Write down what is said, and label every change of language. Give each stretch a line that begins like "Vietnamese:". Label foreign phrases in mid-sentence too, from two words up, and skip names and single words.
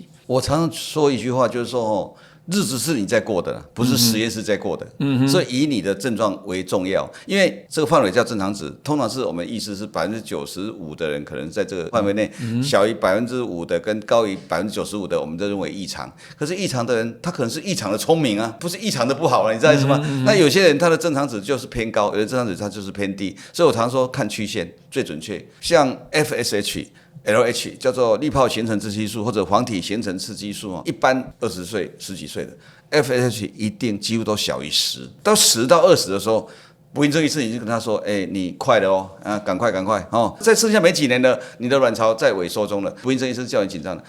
Chinese: 我常常說一句話，就是說日子是你在過的，不是實驗室在過的，所以以你的症狀為重要。因為這個範圍叫正常值，通常是我們意思是95%的人可能在這個範圍內，小於5%的跟高於95%的，我們都認為異常。可是異常的人，他可能是異常的聰明啊，不是異常的不好了，你知道意思嗎？那有些人他的正常值就是偏高，有的正常值他就是偏低，所以我常說看曲線最準確，像 FSH。LH 叫做粒泡形成刺激素或者黄體形成刺激素，一般20歲十幾歲的 FSH 一定幾乎都小於10，到10到20的時候，不孕症醫師已經跟他說，你快了哦，趕快哦，再剩下沒幾年了，你的卵巢在萎縮中了，不孕症醫生叫你緊張的。